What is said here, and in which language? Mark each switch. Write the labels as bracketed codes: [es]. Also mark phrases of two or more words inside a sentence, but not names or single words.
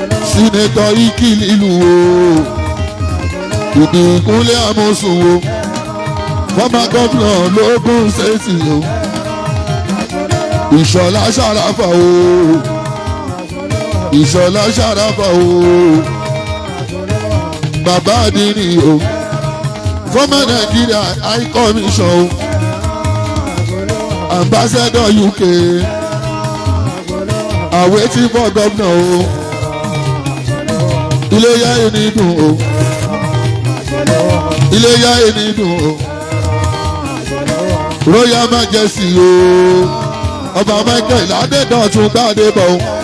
[yo] Senator Ikililu o. Ìbíkúnlé Amosun o. [en] Former governor lógún state o. [yo] Ìṣọ̀lá Ṣàràfà o. Ìṣọ̀lá Ṣàràfà o. Bàbá Adini o. [en] Former Nigeria High Commission o. Ambassador U K. Awaiting for governor o. [yo] Iléyá ẹni dùn o. Iléyá ẹni dùn o. [en] Royal Majesty o. [yo] Ọba Michael Adédọ̀tun Gbádébọ̀ o.